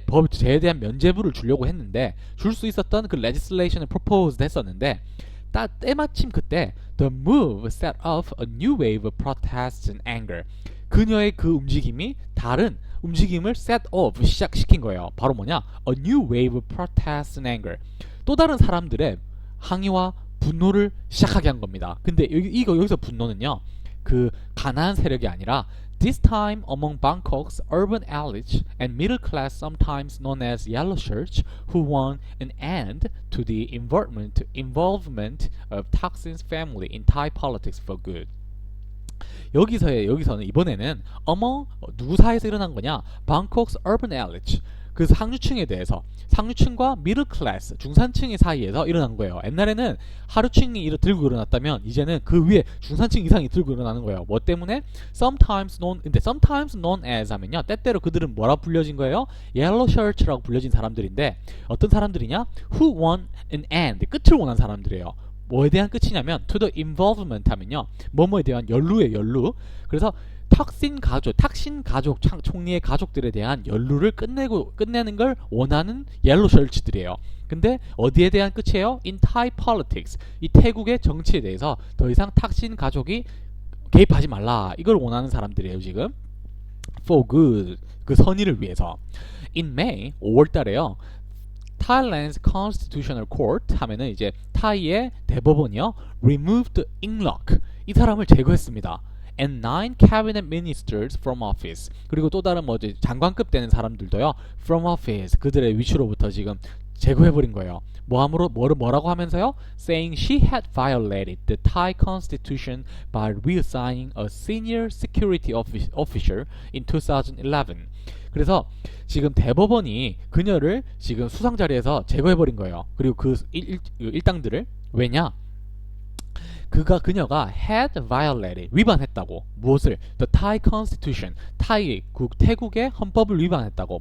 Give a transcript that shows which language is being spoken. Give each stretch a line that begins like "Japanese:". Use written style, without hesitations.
Korean: 제에 대한 면제부를 주려고 했는데 줄 수 있었던 그 legislation을 proposed 했었는데 때마침 그때
English: the move set off a new wave of protests and anger.
Korean: 그녀의 그 움직임이 다른 움직임을 set off 시작시킨 거예요. 바로 뭐냐?
English: A new wave of protests and anger.
Korean: 또 다른 사람들의 항의와 분노를 시작하게 한 겁니다. 근데 여기서 분노는요, 그 가난한 세력이 아니라
English: this time among Bangkok's urban elite and middle class, sometimes known as yellow shirts, who want an end to the involvement of Thaksin's family in Thai politics for good.
Korean: 여기서는 이번에는 누구 사이에서 일어난 거냐?
English: Bangkok's urban elite,
Korean: 그 상류층과
English: middle class,
Korean: 중산층의 사이에서 일어난 거예요. 옛날에는 하류층이 들고 일어났다면 이제는 그 위에 중산층 이상이 들고 일어나는 거예요. 뭐 때문에?
English: sometimes known as
Korean: 하면요, 때때로 그들은 뭐라 불려진 거예요? yellow shirts라고 불려진 사람들인데, 어떤 사람들이냐?
English: who want an end,
Korean: 끝을 원한 사람들이에요. 뭐에 대한 끝이냐면
English: to the involvement
Korean: 하면요, 뭐뭐에 대한 연루. 그래서 탁신 가족 총리의 가족들에 대한 연루를 끝내는 걸 원하는 옐로 셔츠들이에요. 근데 어디에 대한 끝이에요?
English: In Thai politics.
Korean: 이 태국의 정치에 대해서 더 이상 탁신 가족이 개입하지 말라. 이걸 원하는 사람들이에요, 지금.
English: For good.
Korean: 그 선의를 위해서.
English: In May,
Korean: 5월 달에요. Thailand's Constitutional Court 하면은 이제 타이의 대법원이요,
English: removed Inlock,
Korean: 이 사람을 제거했습니다.
English: And 9 cabinet ministers from office.
Korean: 그리고 또 다른 장관급 되는 사람들도요,
English: from office,
Korean: 그들의 위치로부터 지금 제거해버린 거예요. 뭐라고 하면서요?
English: Saying she had violated the Thai constitution by reassigning a senior security officer in 2011.
Korean: 그래서 지금 대법원이 그녀를 지금 수상 자리에서 제거해버린 거예요. 그리고 그 일당들을. 왜냐? 그녀가 had violated, 위반했다고. 무엇을?
English: The Thai Constitution,
Korean: 태국의 헌법을 위반했다고.